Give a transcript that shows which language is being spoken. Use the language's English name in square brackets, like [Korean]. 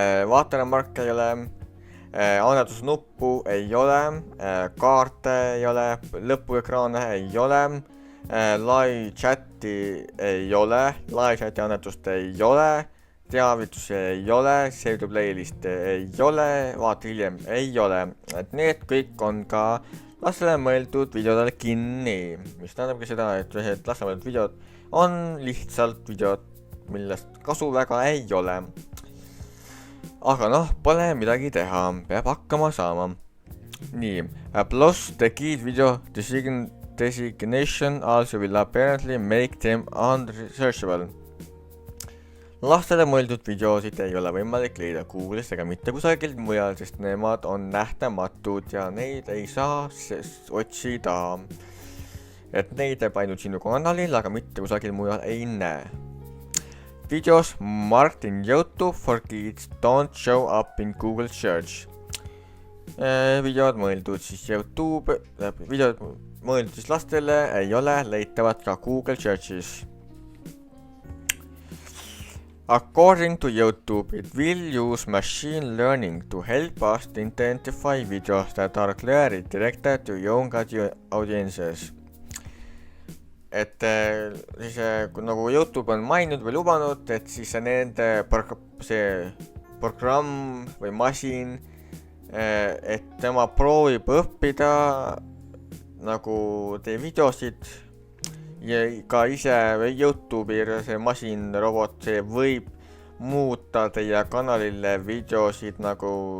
[Estonian] watermark ei ole, annetusnuppu ei ole, kaarte ei ole, lõpuekraane ei ole, live chati ei ole, live chati annetust ei ole, teavitusi ei ole, [English] save to playlist [Estonian] ei ole, vaata hiljem ei ole, et need kõik on ka lastele mõeldud videodele kinni, mis tähendabki seda, et lastele mõeldud videod on lihtsalt videod, millest kasu väga ei ole. Aga pole midagi teha, peab hakkama saama. [English] Nii, plus the kid video designation also will apparently make them unsearchable. [Estonian] Lastele mõeldud videosid ei ole võimalik leida Google'ist ega mitte kusagilt mujal, sest nemad on nähtamatud ja neid ei saa otsida. Et neid jääb ainult sinu kanalil, aga mitte kusagil mujal ei näe. [English] Videos marked in YouTube for kids don't show up in Google search. [Estonian] Videod mõeldud siis YouTube, videod mõeldud siis lastele ei ole leitavad ka Google search'is. [English] According to YouTube, it will use machine learning to help us identify videos that are clearly directed to young audiences. [Estonian] et siis nagu YouTube on maininud või lubanud, et siis nende see programm või masin, et tema proovib õppida nagu teie videosid ja ka ise YouTube'i see masin, robot, see võib muuta teie kanalile videosid nagu